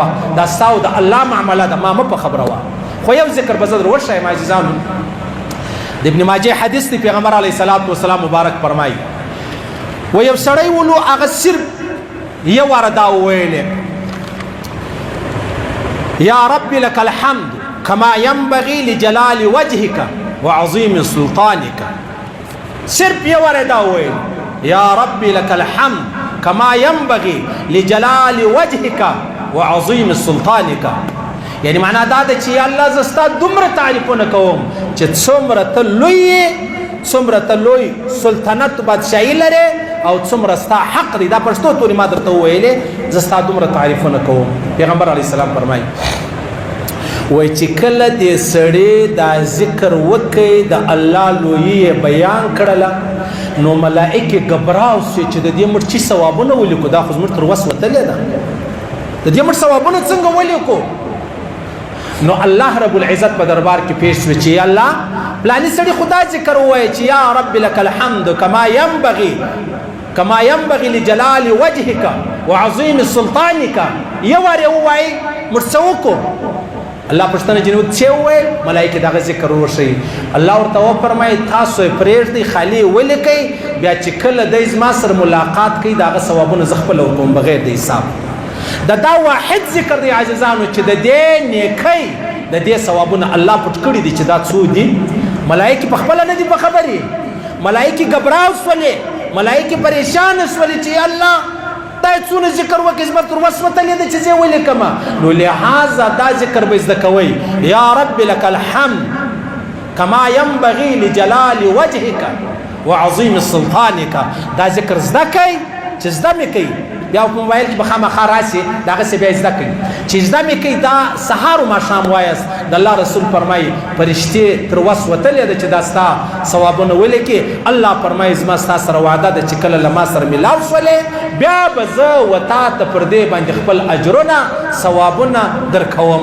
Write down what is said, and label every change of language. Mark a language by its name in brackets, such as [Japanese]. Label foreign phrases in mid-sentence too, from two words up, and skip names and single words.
[Pashto] دا ستا او د الله معامله ده، ما مه په خبره وه. خو یو ذکر به زه در وښیم عزیزانو. د ابن ماجه حدیث دی، پیغمبر [Arabic] علیه الصلاة والسلام [Pashto] مبارک فرمایي و یو سړی ولو هغه صرف یو واره دا وویلې [Arabic] یا رب لك الحمد كما ينبغي لجلال وجهك وعظيم سلطانك. [Pashto] صرف یو واره دا وویل [Arabic] یا رب لك الحمد كما ينبغي لجلال وجهك وعظيم سلطانك. [Pashto] یعنی معنا دا ده چې الله زستا دومره تعریفونه کوم چې څومره ته لوی، څومره ته لوی سلطنت بادشاهي لرې، او څومره ستا حق دی. دا پښتو تورې ما درته وویلې، زستا دومره تعریفونه کوم. پیغمبر [Arabic] علیه السلام [Pashto] فرمایي وای چې کله دې سړی دا ذکر وکړي، د الله لویي بیان کړله، نو ملائکې ګبراو سي چې د دې مړ چې ثوابونه ولیکو. دا خو زموږ تر وس وتلې ده، د دې مړ ثوابونه څنګه ولیکو؟ نو الله [Arabic] رب العزت [Pashto] په دربار کې پیش شو چې الله پلاني سړي خدا ذکر وایي چې [Arabic] یا رب لك الحمد كما ينبغي لجلال وجهك وعظيم سلطانك. [Pashto] یو واره وایي مرڅوکو الله پښتنه جنوب چې وایي ملائکه دغه ذکر وشي. الله ورته فرمایي تاسو پرېږدئ خالی ولیکئ، بیا چې کله د زما سره ملاقات کوي دغه ثوابونه زه خپله ورکوم بغیر د حساب. دا واحد ذکر دی عزیزانو چې د دې نیکۍ د دې ثوابونه الله پټ کړي دي. چې دا څو دي؟ ملائکې په خپله نه دي په خبرې، ملائکې ګبراو شولې، ملائکې پریشانه شولې چې الله دا څونه ذکر وکړي، زما تر وس وتلې ده چې زه ولیکم. نو لہذا دا ذکر به زده کوئ [Arabic] یا رب لك الحمد كما ينبغي لجلال وجهك وعظيم سلطانك. [Pashto] دا ذکر زده کوئ، چې زده مې کوي بیا په موبایل کې به خامخا راسي، دغسې بیا زده کوي. چې زده مې کوي دا سهار و ماښام وایاست. د الله رسول فرمایي فرشتې تر وس وتلې ده چې دا ستا ثوابونه ولیکي. الله فرمایي زما ستا سره وعده ده چې کله له ما سره ملاو شولې، بیا به زه و تا ته پر دې باندې خپل اجرونه ثوابونه درکوم.